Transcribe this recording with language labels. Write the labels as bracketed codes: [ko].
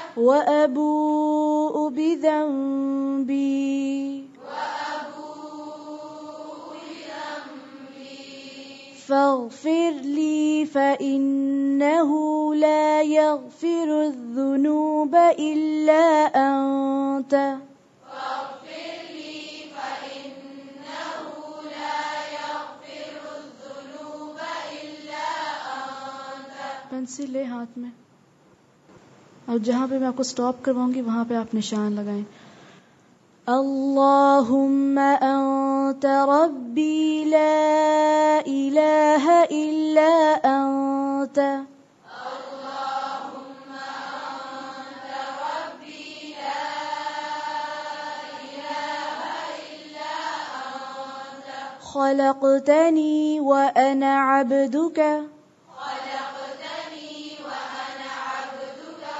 [ar] وأبوء بذنبي فاغفر لي فإنه لا يغفر الذنوب إلا أنت فاغفر لي فإنه لا يغفر الذنوب إلا أنت [ur] پنسل لے ہاتھ میں اور جہاں پہ میں آپ کو سٹاپ کرواؤں گی وہاں پہ آپ نشان لگائیں [ar] اللهم أنت ربي لا إله إلا أنت اللهم أنت ربي لا إله إلا أنت خلقتني وأنا عبدك خلقتني وأنا عبدك